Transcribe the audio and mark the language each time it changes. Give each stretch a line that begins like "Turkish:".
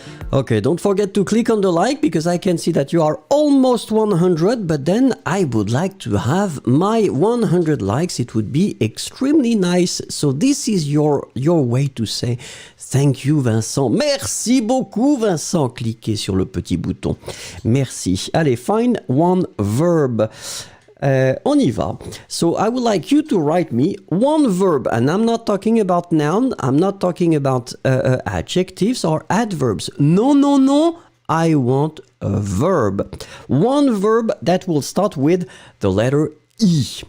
English: Okay, don't forget to click on the like because I can see that you are almost 100, but then I would like to have my 100 likes. It would be extremely nice. So this is your way to say thank you, Vincent.
French: Merci beaucoup, Vincent. Cliquez sur le petit bouton. Merci. Allez,
English: find one verb.
French: On y va.
English: So I would like you to write me one verb, and I'm not talking about noun, I'm not talking about adjectives or adverbs. No, no, no. I want a verb. One verb that will start with the letter I.